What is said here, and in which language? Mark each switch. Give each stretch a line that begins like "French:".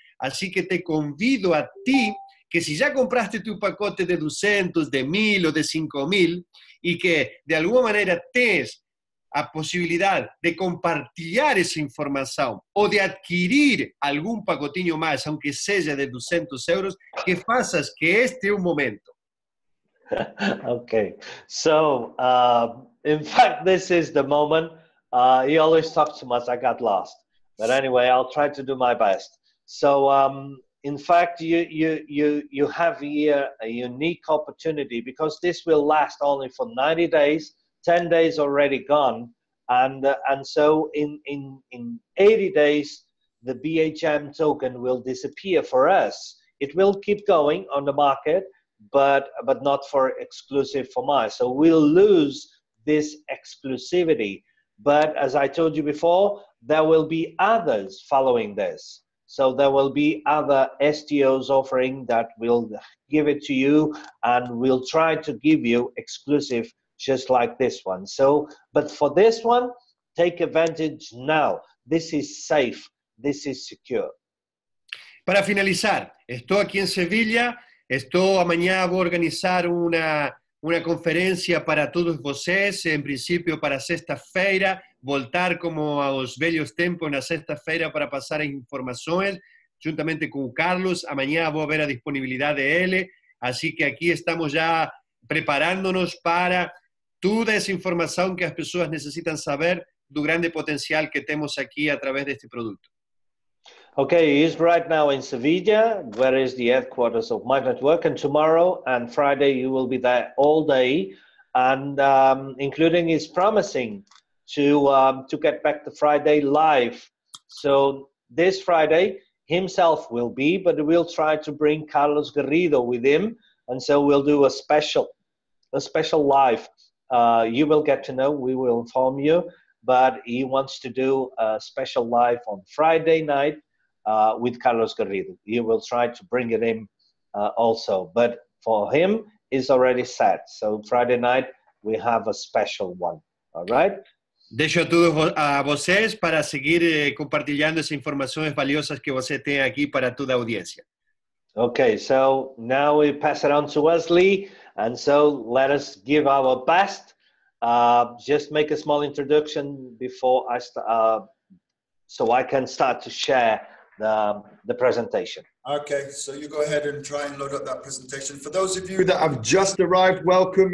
Spanish: Así que te convido a ti que si ya compraste tu pacote de 200, de 1000 o de 5000 y que de alguna manera tienes la posibilidad de compartir esa información o de adquirir algún pacotinho más, aunque sea de 200 euros, que faças que este es un momento.
English: Okay, so in fact, this is the moment. He always talks too much. I got lost, but anyway, I'll try to do my best. So in fact, you have here a unique opportunity because this will last only for 90 days. 10 days already gone, and so in 80 days, the BHM token will disappear for us. It will keep going on the market, but not for exclusive for Mize. So we'll lose this exclusivity. But as I told you before, there will be others following this. So there will be other STOs offering that will give it to you, and we'll try to give you exclusive just like this one. So, but for this one, take advantage now. This is safe. This is secure.
Spanish: Para finalizar, estoy aquí en Sevilla.
Portuguese: Amanhã vou organizar uma conferência para todos vocês, em princípio para sexta-feira, voltar como aos velhos tempos na sexta-feira para passar as informações, juntamente com o Carlos. Amanhã vou ver a disponibilidade dele, assim que aqui estamos já preparando-nos para toda essa informação que as pessoas necessitam saber do grande potencial que temos aqui através deste produto.
English: Okay, he's right now in Sevilla, where is the headquarters of my network, and tomorrow and Friday you will be there all day, and including he's promising to get back to Friday live. So this Friday himself will be, but we'll try to bring Carlos Garridos with him, and so we'll do a special live. You will get to know, we will inform you, but he wants to do a special live on Friday night with Carlos Garridos. He will try to bring it in also, but for him, it's already set. So Friday night, we have a special one, all right?
Portuguese: Deixo a todos a vocês para seguir compartilhando essas informações valiosas que você tem aqui para toda a audiência.
English: Okay, so now we pass it on to Wesley, and so let us give our best. Just make a small introduction before I start, so I can start to share the presentation. Okay, so you go ahead and try and load up that presentation. For those of you that have just arrived, welcome.